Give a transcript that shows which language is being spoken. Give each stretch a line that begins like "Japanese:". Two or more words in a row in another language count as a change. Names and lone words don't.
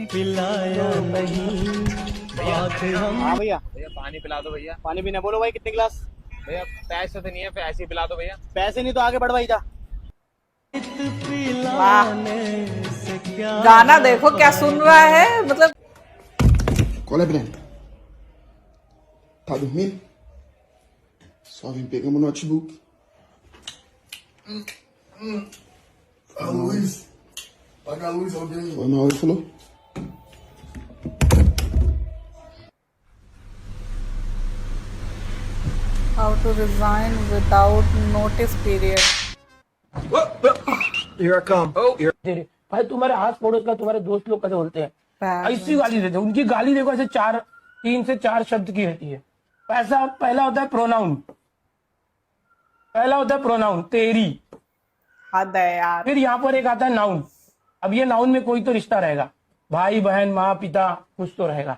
Hindi: पिलाया नहीं। हाँ भैया पानी पिला दो भैया। पानी पीने बोलो भाई, कितने गिलास? भैया पैसे तो नहीं है, पैसे पिला दो भैया। पैसे नहीं तो आगे बढ़ भाई जा। वाह गाना देखो क्या सुन रहा है, मतलब
Portuguese: Qual é, Breno? Tá dormindo? Só vim pegar meu notebook. A luz. Apaga a luz, alguém. Foi na hora que falou.
English: how to resign without notice period. Here I come.
Hindi: भाई तुम्हारे आस पड़ोस का तुम्हारे दोस्त लोग कैसे बोलते हैं? ऐसी गाली देते हैं, उनकी गाली देखो ऐसे 3 से 4 शब्द की रहती है। पहला होता है प्रोनाउन तेरी। हद है यार। फिर यहाँ पर एक आता है नाउन। अब ये नाउन में कोई तो रिश्ता रहेगा, भाई बहन माँ पिता कुछ तो रहेगा।